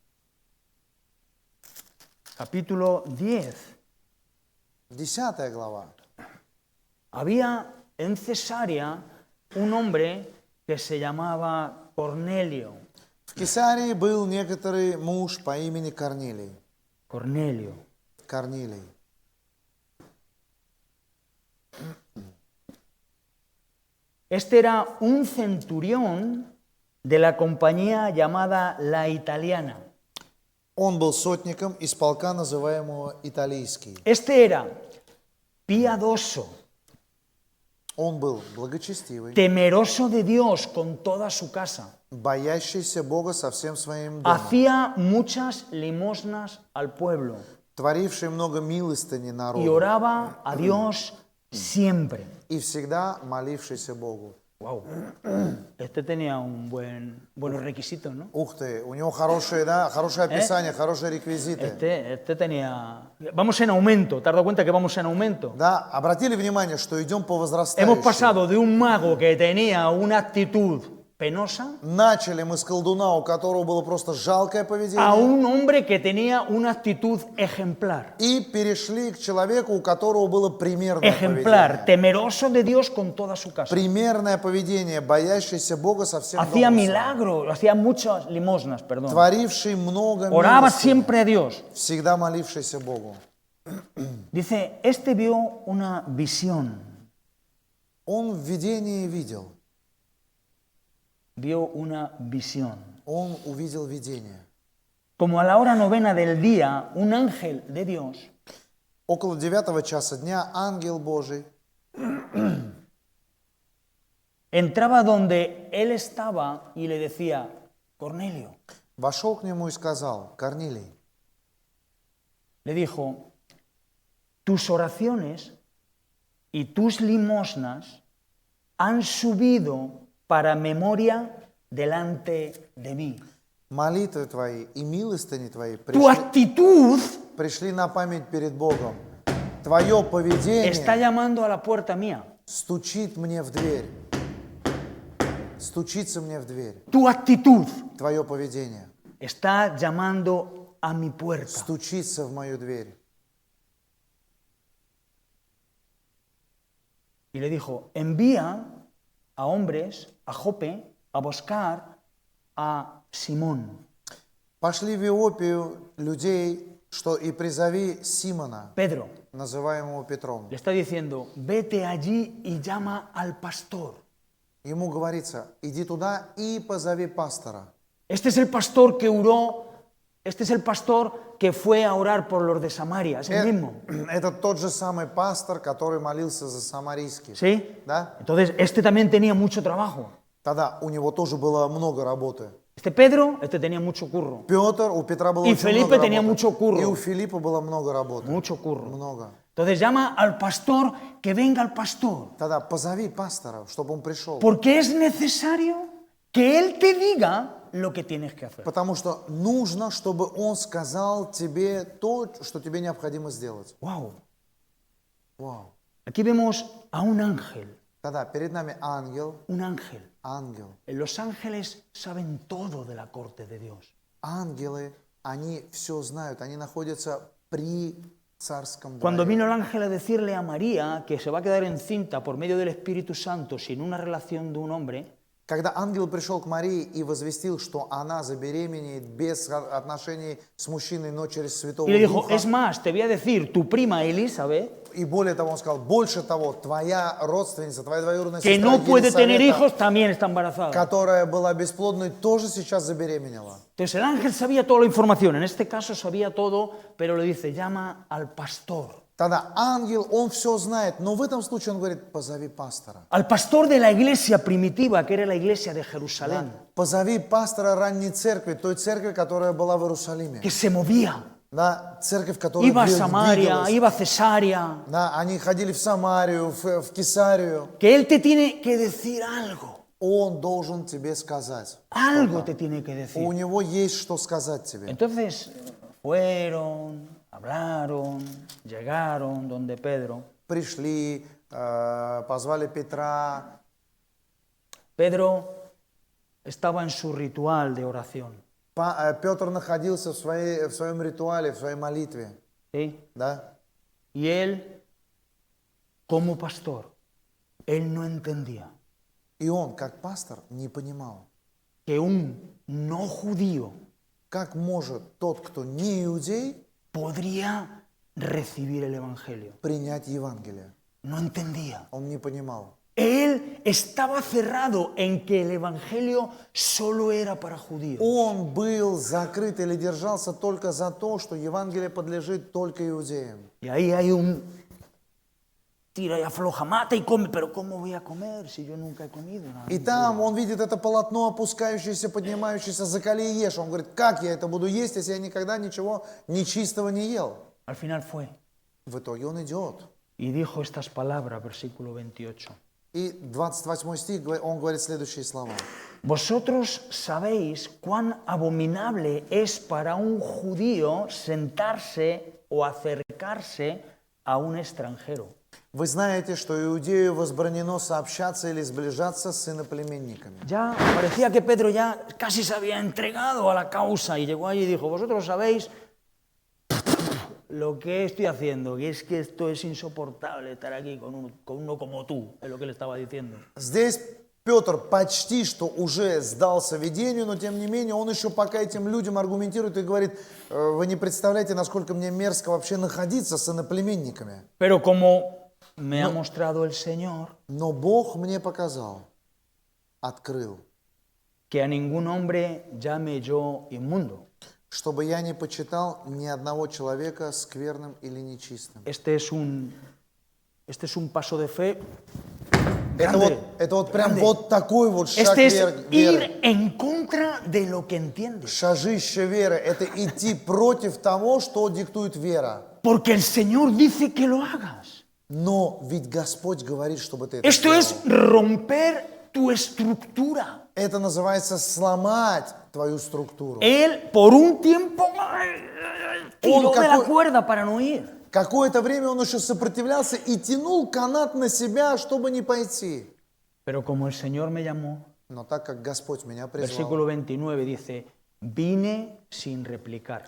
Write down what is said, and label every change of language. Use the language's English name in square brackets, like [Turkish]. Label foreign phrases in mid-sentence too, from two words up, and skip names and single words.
[Spanish] Capítulo 10. [Russian] 10 глава. [Spanish] Había en Cesarea un hombre que se llamaba Cornelio. [Russian] В Кесарии был некоторый муж по имени Корнилий. [Spanish] Cornelio. [Russian] Корнилий. [Spanish] Este era un centurión de la compañía llamada La Italiana. [Russian] Он был сотником из полка, называемого Италийский. [Spanish] Este era piadoso, [Russian] Он был благочестивый, [Spanish] temeroso de Dios con toda su casa. [Russian] боящийся Бога со всем своим домом, [Spanish] Hacía muchas limosnas al pueblo [Russian] творивший много милостыни [Spanish] y [Russian] народу [Spanish] oraba a Dios siempre. [Russian] и всегда молившийся Богу. [Spanish] Wow. Este tenía buenos requisitos, ¿no? [Russian] Ух ты, у него хорошее описание, хорошие реквизиты. [Spanish] Este tenía... Vamos en aumento, ¿te has dado cuenta que vamos en aumento? [Russian] Да, обратили внимание, что идем по [Spanish] Hemos [Russian] возрастающей. [Spanish] pasado de un mago que tenía una actitud penosa [Russian] Начали мы с колдуна, у которого было просто жалкое [Spanish] a [Russian] поведение, [Spanish] un hombre que tenía una actitud ejemplar. [Russian] и перешли к человеку, у которого было примерное [Spanish] Ejemplar, [Russian] поведение. [Spanish] temeroso de Dios con toda su casa. [Russian] Примерное поведение, боящийся Бога со всем [Spanish] Hacía [Russian] домом своим. [Spanish] milagros, hacía muchas limosnas, perdón. [Russian] Творивший много [Spanish] Oraba [Russian] милостыни, [Spanish] siempre a Dios. [Russian] всегда молившийся Богу. [Spanish] Dice, este vio una visión. [Russian] Он в видении видел. [Spanish] Vio una visión. [Russian] Он увидел видение. [Spanish] Como a la hora novena del día, un ángel de Dios [Russian] Около 9 часа дня ангел Божий [Spanish] entraba donde él estaba y le decía, Cornelio, [Russian] вошел к нему и сказал: Корнилий, [Spanish] le dijo, tus oraciones y tus limosnas han subido para memoria delante de mí. [Russian] молитвы твои и милостыни твои [Spanish] Tu actitud [Russian] пришли на память перед Богом. Твое поведение [Spanish] está llamando a la puerta mía. [Russian] стучит мне в дверь. Стучится мне в дверь. [Spanish] Tu actitud [Russian] Твое поведение [Spanish] está llamando a mi puerta. [Russian] стучится в мою дверь. [Spanish] Y le dijo, envía a hombres a Jope a buscar a Simón, [Russian] Пошли в Иопию людей, что и призови Симона, [Spanish] Pedro. [Russian] называемого Петром. [Spanish] Le está diciendo, vete allí y llama al pastor. [Russian] ему говорится, иди туда и позови пастора. [Spanish] Este es el pastor que oró, este es el pastor que fue a orar por los de Samaria, es el mismo. [Russian] Это тот же самый пастор, который молился за самарийских. [Spanish] ¿Sí? [Russian] Да? [Spanish] Entonces, este también tenía mucho trabajo. [Russian] Тогда у него тоже было много работы. [Spanish] Este Pedro, este tenía mucho curro. [Russian] Петр, у Петра было [Spanish] Y [Russian] очень [Spanish] Felipe [Russian] много [Spanish] tenía [Russian] работы. [Spanish] mucho curro. [Russian] И у Филиппа было много работы. [Spanish] Mucho curro. [Russian] Много. [Spanish] Entonces llama al pastor, que venga al pastor. [Russian] Тогда позови пастора, чтобы он пришел. [Spanish] Porque es necesario que él te diga lo que tienes que hacer. [Russian] Потому что нужно, чтобы он сказал тебе то, что тебе необходимо сделать. [Spanish] Wow. [Russian] Вау. [Spanish] Aquí vemos a un ángel. [Russian] Тогда перед нами ангел. [Spanish] Un ángel. [Russian] Ангел. [Spanish] Los ángeles saben todo de la corte de Dios. [Russian] Ангелы, они все знают, они находятся при царском [Spanish] Cuando [Russian] дворе. [Spanish] vino el ángel a decirle a María que se va a quedar encinta por medio del Espíritu Santo sin una relación de un hombre, [Russian] Когда ангел пришел к Марии и возвестил, что она забеременеет без отношений с мужчиной, но через Святого [Spanish] y le dijo, [Russian] Духа, [Spanish] es más, te voy a decir, tu prima Elizabeth, [Russian] и более того, он сказал, больше того, твоя родственница, твоя двоюродная [Spanish] que [Russian] сестра [Spanish] no puede tener [Russian] Елисавета, [Spanish] hijos, también está embarazada. [Russian] которая была бесплодной, тоже сейчас забеременела. [Spanish] Entonces el ángel sabía toda la información, en este caso sabía todo, pero le dice, llama al pastor. [Russian] Тогда ангел, он все знает, но в этом случае он говорит, позови пастора. [Spanish] Al pastor de la iglesia primitiva, que era la iglesia de Jerusalén, [Russian] Позови пастора ранней церкви, той церкви, которая была в Иерусалиме. [Spanish] que se movía. [Russian] Да, церковь, которая [Spanish] Iba a Samaria, [Russian] двигалась. [Spanish] iba a Cesarea. [Russian] Да, они ходили в Самарию, в Кесарию. [Spanish] Que él te tiene que decir algo. [Russian] Он должен тебе сказать. [Spanish] Algo te tiene que decir. [Russian] У него есть что сказать тебе. [Spanish] Entonces fueron, hablaron, llegaron donde Pedro. [Russian] Пришли, позвали Петра. [Spanish] Pedro estaba en su ritual de oración. [Russian] Петр находился в своем ритуале, в своей молитве. [Spanish] ¿Sí? [Russian] Да? [Spanish] Y él, como pastor, él no entendía [Russian] И он, как пастор, не понимал, [Spanish] que un no judío [Russian] как может тот, кто не иудей, [Spanish] podría recibir el Evangelio. [Russian] принять Евангелие. [Spanish] No entendía. [Russian] Он не понимал. [Spanish] Él estaba cerrado en que el Evangelio solo era para judíos. [Russian] Он был закрыт или держался только за то, что Евангелие подлежит только иудеям. [Spanish] Y ahí hay un tira y afloja, mata y come, pero ¿cómo voy a comer si yo nunca he comido nada? [Russian] И там он видит это полотно, опускающееся, поднимающееся, закали и ешь. Он говорит, как я это буду есть, если я никогда ничего нечистого не ел? [Spanish] Al final fue [Russian] В итоге он идет. [Spanish] y dijo estas palabras, versículo 28. [Russian] И 28 стих, он говорит следующие слова. [Spanish] Vosotros sabéis cuán abominable es para un judío sentarse o acercarse a un extranjero. [Russian] Вы знаете, что иудею возбранено сообщаться или сближаться с иноплеменниками. [Spanish] Ya parecía que Pedro ya casi se había entregado a la causa y llegó allí y dijo, vosotros sabéis lo que estoy haciendo, que es que esto es insoportable estar aquí con uno como tú, es lo que le estaba diciendo. [Russian] Здесь Петр почти что уже сдался видению, но тем не менее он еще пока этим людям аргументирует и говорит, вы не представляете, насколько мне мерзко вообще находиться с иноплеменниками. [Spanish] Pero como me ha mostrado el Señor, [Russian] Но Бог мне показал, открыл, [Spanish] que a ningún hombre llame yo inmundo. [Russian] чтобы я не почитал ни одного человека скверным или нечистым. [Spanish] Este es un paso de fe. [Russian] Это вот прям вот такой вот шаг [Spanish] Este es [Russian] веры. [Spanish] ir en contra de lo que entiendes. [Russian] Шажище веры – это идти против того, что диктует вера. [Spanish] Porque el Señor dice que lo hagas. [Russian] Но ведь Господь говорит, чтобы ты это [Spanish] Esto [Russian] сделал. [Spanish] es romper tu estructura. [Russian] Это называется сломать твою структуру. [Spanish] Él por un tiempo tiró de la [Russian] какой- [Spanish] cuerda para no ir. [Russian] Какое-то время он еще сопротивлялся и тянул канат на себя, чтобы не пойти. [Spanish] Pero como el Señor me llamó, [Russian] Но так как Господь меня призвал, [Spanish] versículo 29 dice, vine sin replicar.